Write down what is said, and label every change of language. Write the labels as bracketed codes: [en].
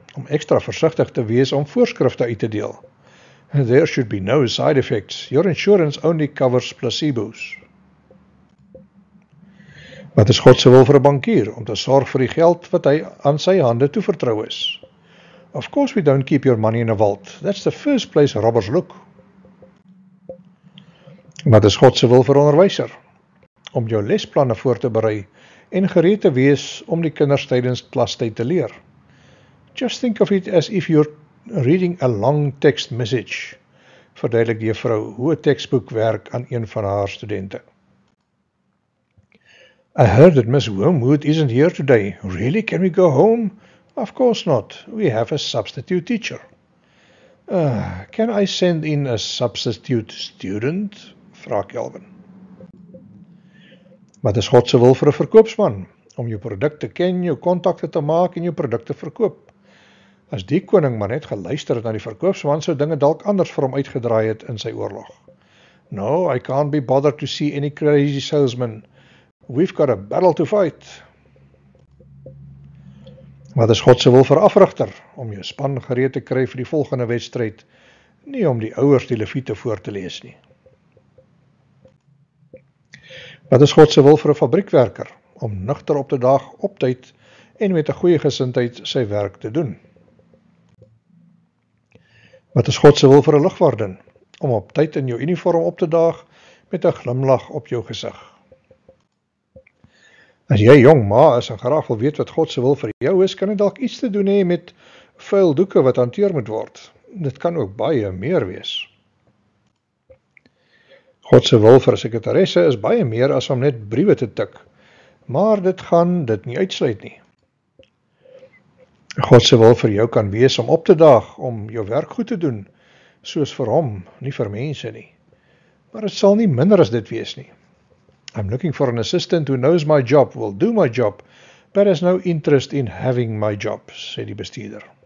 [af] Om ekstra versigtig te wees om voorskrifte uit te deel. [en] There should be no side effects. Your insurance only covers placebos. [af] Wat is God se wil vir 'n bankier? Om te sorg vir die geld wat hy aan sy hande toevertrou is. [en] Of course we don't keep your money in a vault. That's the first place robbers look. [af] Wat is God se wil vir 'n onderwyser? om jou lesplanne voor te berei en gereed te wees om die kinders tydens klastyd te leer. [en] Just think of it as if you're reading a long text message, [af] verduidelik die juffrou hoe 'n teksboek werk aan een van haar studente. [en] I heard that Miss Wormwood isn't here today. Really, can we go home? Of course not. We have a substitute teacher. Can I send in a substitute student? [af] Vra Kelvin. Wat is God se wil vir 'n verkoopsman? Om jou produk te ken, jou kontakte te maak en jou produkte verkoop. As die koning maar net geluister het na die verkoopsman, sou dinge dalk anders vir hom uitgedraai het in sy oorlog. [en] No, I can't be bothered to see any crazy salesman. We've got a battle to fight. [af] Wat is God se wil vir afrigter? Om jou span gereed te kry vir die volgende wedstryd, nie om die ouers die leviete voor te lees nie. Wat is God se wil vir 'n fabriekwerker? Om nugter op te daag, op tyd en met 'n goeie gesindheid sy werk te doen. Wat is God se wil vir 'n lugwardin? Om op tyd in jou uniform op te daag met 'n glimlag op jou gesig. As jy jong ma is en graag wil weet wat God se wil vir jou is, kan dit dalk iets te doen hê met vuil doeke wat hanteer moet word. Dit kan ook baie meer wees. God se wil vir 'n sekretaresse is baie meer as om net briewe te tik, maar dit gaan dit nie uitsluit nie. God se wil vir jou kan wees om op te daag, om jou werk goed te doen, soos vir hom, nie vir mense nie. Maar dit sal nie minder as dit wees nie. [en] I'm looking for an assistant who knows my job, will do my job, but has no interest in having my job, [af] sê die bestuurder.